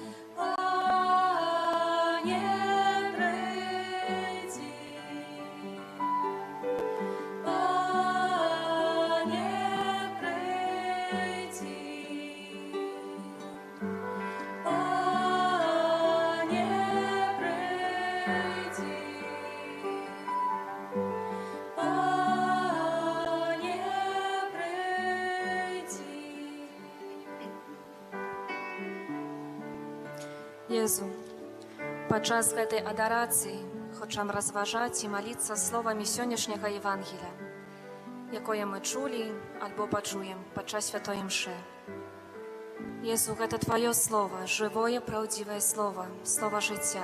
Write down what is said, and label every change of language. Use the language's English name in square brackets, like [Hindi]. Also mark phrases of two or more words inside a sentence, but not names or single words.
[Ukrainian] Пане, прийди, Пане, прийди, Пане, прийди, Пане, прийди. [Belarusian] Jezu, падчас гэтай адарацыі хочам разважаць і маліцца словамі сённяшняга Евангелія, якое мы чулі альбо пачуем падчас святой імшы. Jezu, гэта Тваё Слова, жывое, праўдзівае Слова, Слова жыцця.